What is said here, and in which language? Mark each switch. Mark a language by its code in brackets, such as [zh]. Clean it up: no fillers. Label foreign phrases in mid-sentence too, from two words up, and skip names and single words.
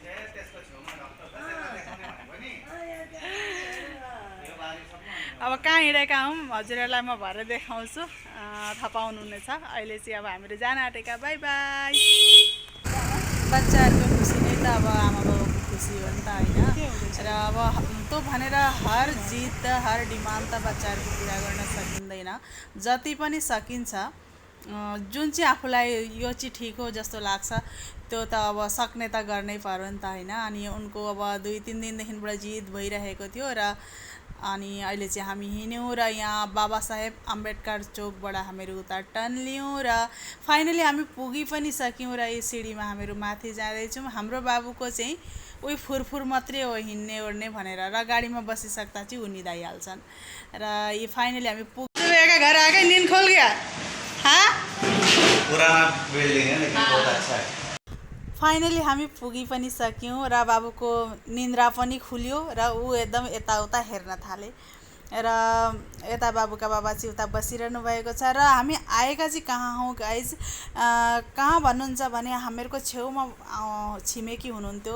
[ne] अब कहाँ हिँडेका हौँ हजुरहरूलाई म भरे देखाउँछु, थाहा पाउनुहुनेछ। अहिले चाहिँ अब हामीहरू जान आँटेका। [en] bye bye. [ne] बच्चाहरूको खुसी नै त अब आमा बाबाको खुसी हो नि त, होइन? र अब त्यो भनेर [hi] हर जिद हर डिमान्ड [ne] त बच्चाहरूको पुरा गर्न सकिँदैन। जति पनि सकिन्छ, जुन चाहिँ आफूलाई यो चाहिँ ठिक हो जस्तो लाग्छ त्यो त अब सक्ने त गर्नै पर्यो नि त, होइन? अनि उनको अब 2-3 दिनदेखिबाट जिद भइरहेको थियो र अनि अहिले चाहिँ हामी हिँड्यौँ र यहाँ बाबा साहेब अम्बेडकर चोकबाट हामीहरू उता टन्ल्यौँ र फाइनली हामी पुगी पनि सक्यौँ। र यो सिँढीमा हामीहरू माथि जाँदैछौँ। हाम्रो बाबुको चाहिँ उही फुरफुर मात्रै हो, हिँड्ने ओर्ने भनेर, र गाडीमा बसिसक्दा चाहिँ उनिदाइहाल्छन्। र यो फाइनली हामी पुगेका घर आएकै [hi] नींद खोल गया। हाँ, पुराना बिल्डिङ है, लेकिन बहुत अच्छा है। [ne] फाइनली हामी पुगी पनि सक्यौँ र बाबुको निन्द्रा पनि खुल्यो र ऊ एकदम यताउता हेर्न थाले। र यता बाबुका बाबा चाहिँ उता बसिरहनु भएको छ। र हामी आएका चाहिँ कहाँ हौँ गाइज? कहाँ भन्नुहुन्छ भने हामीहरूको छेउमा छिमेकी हुनुहुन्थ्यो।